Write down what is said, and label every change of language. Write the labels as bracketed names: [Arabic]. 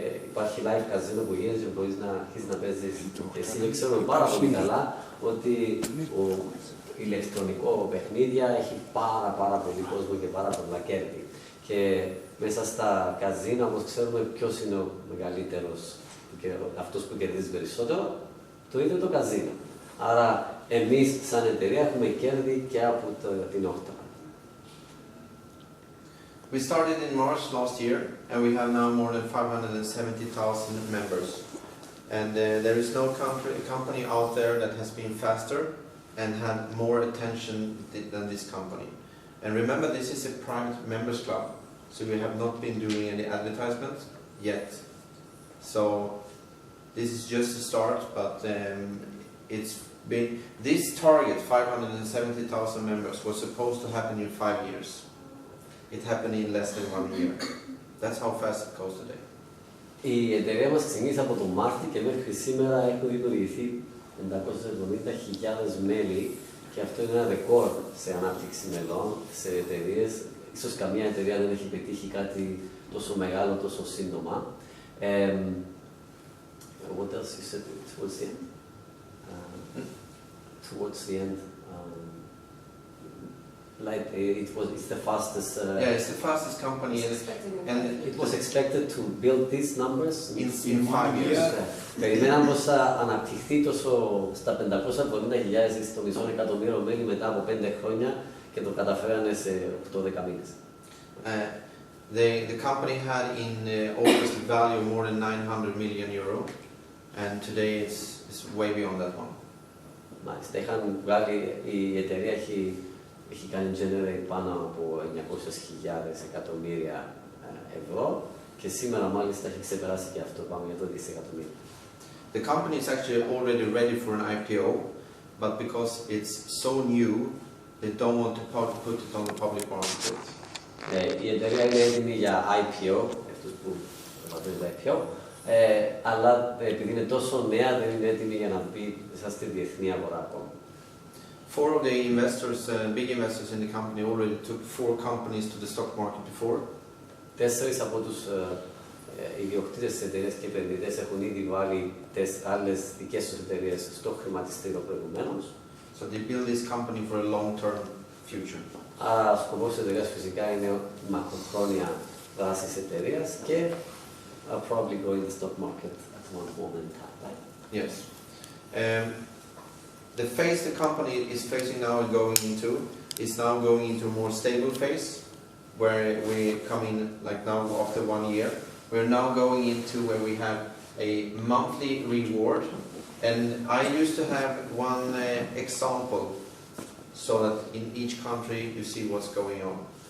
[Greek] Υπάρχει live καζίνο που γίνεται και μπορείς να αρχίσεις να παίζεις. Και εσύ ξέρουμε πάρα πολύ καλά ότι το ηλεκτρονικό παιχνίδια έχει πάρα πολύ κόσμο και πάρα πολλά κέρδη. Και μέσα στα καζίνα, όπως ξέρουμε, ποιος είναι ο μεγαλύτερος και αυτός που κερδίζει περισσότερο, το ίδιο το καζίνο. Άρα, εμείς σαν εταιρεία έχουμε κέρδη και από την Octa. [English] We started in March last year, and we have now more than 570,000 members. And there is no company out there that has been faster and had more attention than this company. And remember, this is a private members club, so we have not been doing any advertisement yet. So this is just a start, but it's been, this target, 570,000 members, was supposed to happen in 5 years. It happened in less than 1 year. That's how fast it goes today. [Greek] Η εταιρεία μας ξεκίνησε από τον Μάρτιο και μέχρι σήμερα έχουν δημιουργηθεί 570.000 μέλη και αυτό είναι ένα ρεκόρ σε ανάπτυξη μελών, σε εταιρείες. Ίσως καμία εταιρεία δεν έχει πετύχει κάτι τόσο μεγάλο, τόσο σύντομα. [English] What else you said towards the end? Towards the end, like it's the fastest. Yeah, it's the fastest company, and it was expected to build these numbers in 5 years. [Greek] Περιμέναμε πως θα αναπτυχθεί τόσο στα 570.000 ή στο μισό εκατομμύριο μέλη μετά από 5 χρόνια και το καταφέρανε σε 8-10 μήνες. [English] The company had in August value more than 900 million euro, and today it's way beyond that one. [Greek] Μάλιστα, η εταιρεία έχει κάνει generate πάνω από 900.000 εκατομμύρια ευρώ Και σήμερα μάλιστα έχει ξεπεράσει και αυτό, πάμε για το δισεκατομμύριο. [English] The company is actually already ready for an IPO, but because it's so new, they don't want to put it on the public market. [Greek] Η εταιρεία είναι έτοιμη για IPO, αυτούς που προπατρίζουν τα IPO, αλλά επειδή είναι τόσο νέα δεν είναι έτοιμη για να μπει μέσα στη διεθνή αγορά ακόμα. [English] 4 of the investors, big investors in the company already took 4 companies to the stock market before. [Greek] 4 από τους ιδιοκτήτες της εταιρείας και επενδυτές έχουν ήδη βάλει άλλες δικές τους εταιρείες στο χρηματιστήριο προηγουμένως. [English] So they build this company for a long-term future. [Greek] Άρα, ο σκοπός της εταιρείας φυσικά είναι η μακροχρόνια δράση της εταιρείας και [English] probably go in the stock market at one moment in time, right? Yes. The phase the company is facing now and going into is now going into a more stable phase, where we come in like now after 1 year. We're now going into where we have a monthly reward, and I used to have one example so that in each country you see what's going on.